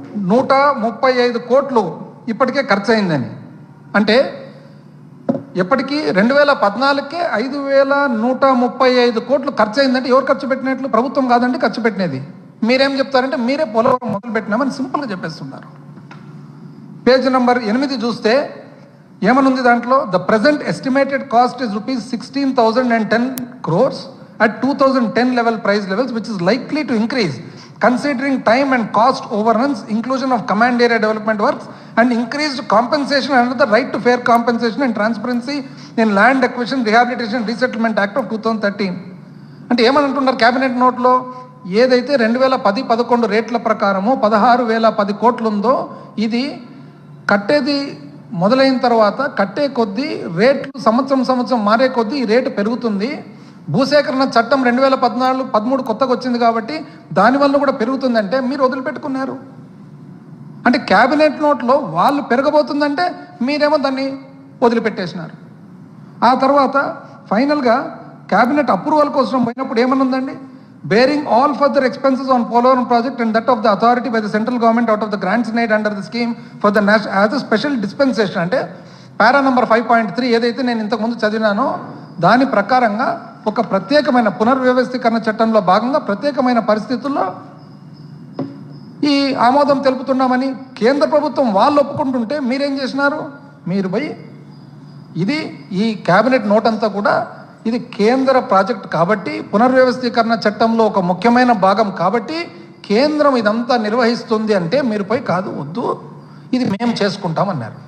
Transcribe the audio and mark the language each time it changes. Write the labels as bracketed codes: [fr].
[te] 5,135 కోట్లు ఇప్పటికే ఖర్చు అయిందని. అంటే ఎప్పటికీ 2014కే 5,135 కోట్లు ఖర్చు అయిందంటే ఎవరు ఖర్చు పెట్టినట్లు? ప్రభుత్వం కాదండి ఖర్చు పెట్టినది. మీరేం చెప్తారంటే మీరే పోలవరం మొదలు పెట్టినామని సింపుల్గా చెప్పేస్తున్నారు. పేజ్ నెంబర్ 8 చూస్తే ఏమనుంది దాంట్లో? [en] The present estimated cost is ₹16,010 crores at 2010 level price levels, which is likely to increase considering time and cost overruns, inclusion of command area development works, and increased compensation under the right to fair compensation and transparency in land acquisition, rehabilitation, resettlement act of 2013. [te] అంటే ఏమని అంటున్నారు cabinet నోట్లో? ఏదైతే 2010-11 రేట్ల ప్రకారము 16,010 కోట్లు ఉందో ఇది కట్టేది మొదలైన తర్వాత కట్టే కొద్దీ రేట్లు సంవత్సరం మారే కొద్దీ ఈ రేటు పెరుగుతుంది. భూసేకరణ చట్టం 2014-13 కొత్తగా వచ్చింది కాబట్టి దానివల్ల కూడా పెరుగుతుందంటే మీరు వదిలిపెట్టుకున్నారు. అంటే క్యాబినెట్ నోట్లో వాళ్ళు పెరగబోతుందంటే మీరేమో దాన్ని వదిలిపెట్టేసినారు. ఆ తర్వాత ఫైనల్గా క్యాబినెట్ అప్రూవల్ కోసం పోయినప్పుడు ఏమనుందండి? [en] bearing all further expenses on Polavaram project and that of the authority by the central government out of the grants made under the scheme for the national as a special dispensation. [te] అంటే పారా number 5.3 ఏదైతే నేను ఇంతకుముందు చదివినానో దాని ప్రకారంగా ఒక ప్రత్యేకమైన పునర్వ్యవస్థీకరణ చట్టంలో భాగంగా ప్రత్యేకమైన పరిస్థితుల్లో ఈ ఆమోదం తెలుపుతున్నామని కేంద్ర ప్రభుత్వం వాళ్ళు ఒప్పుకుంటుంటే మీరేం చేసినారు? మీరు పోయి ఇది ఈ క్యాబినెట్ నోట్ అంతా కూడా ఇది కేంద్ర ప్రాజెక్ట్ కాబట్టి పునర్వ్యవస్థీకరణ చట్టంలో ఒక ముఖ్యమైన భాగం కాబట్టి కేంద్రం ఇదంతా నిర్వహిస్తుంది అంటే మీరు పోయి కాదు వద్దు ఇది మేము చేసుకుంటామన్నారు.